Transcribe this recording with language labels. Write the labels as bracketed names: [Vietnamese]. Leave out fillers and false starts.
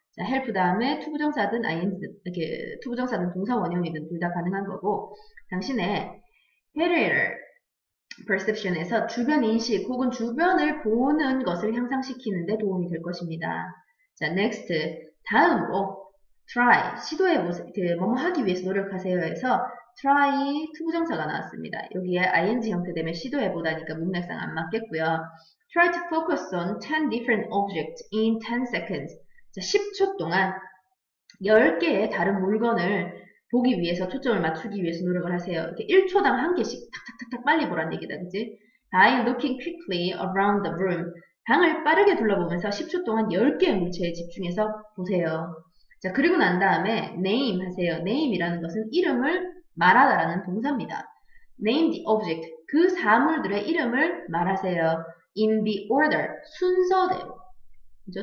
[Korean] 자, help 다음에 투부정사든 ing 이렇게 투부정사든 동사 원형이든 둘 다 가능한 거고 당신의 [English] peripheral perception [Korean] 에서 주변 인식 혹은 주변을 보는 것을 향상시키는데 도움이 될 것입니다. 자, next 다음으로 try 시도해보세요. 뭐뭐 하기 위해서 노력하세요 해서 try 투부정사가 나왔습니다. 여기에 ing 형태 되면 시도해보다니까 문맥상 안 맞겠고요. [English] try to focus on 10 different objects in 10 seconds. [Korean] 자, 10초 동안 10개의 다른 물건을 보기 위해서 초점을 맞추기 위해서 노력을 하세요. 이렇게 1초당 한 개씩 탁탁탁탁 빨리 보라는 얘기다. 그치? [English] By looking quickly around the room. [Korean] 방을 빠르게 둘러보면서 10초 동안 10개의 물체에 집중해서 보세요. 자, 그리고 난 다음에 name 하세요. name이라는 것은 이름을 말하다라는 동사입니다. [English] name the object. [Korean] 그 사물들의 이름을 말하세요. [English] in the order. [Korean] 순서대로. 그죠?